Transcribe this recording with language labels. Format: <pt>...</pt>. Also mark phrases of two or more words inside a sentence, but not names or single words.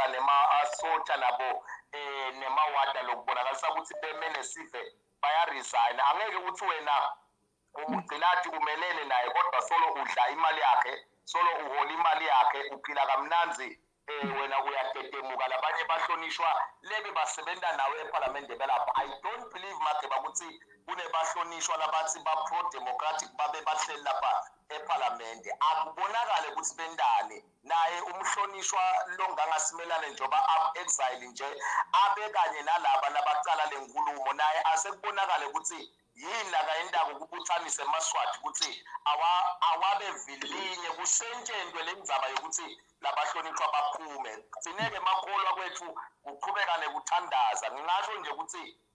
<ss>nema-soja nabo nemawada lokubonakalisa ukuthi bemene sive bayaresign angeke ukuthi wena umgcilati umelene naye kodwa solo udla imali yakhe solo uhola imali yakhe uphila kamnanzi wena uyatetemuka labanye bahlonishwa lebe basebenta nawe eParliament belapha</ss> <en>I don't believe</en> <ss>Mageba ukuthi kunebahlonishwa labathi ba-</ss> <en>pro democratic</en> <ss>babe bahleli lapha eParliament akubonakale ukuthi bendane naye umhlonishwa longangasimelane njoba exile nje abe kanye nalaba nabacala lenkulumo naye asekubonakale ukuthi yini la kayendako kubuthanise emaswati ukuthi awabe vilinye kusentshentwe lendzaba yokuthi labahlonishwa baphume sineke makholwa kwethu kuqhubeka nekuthandaza ngingasho nje ukuthi</ss>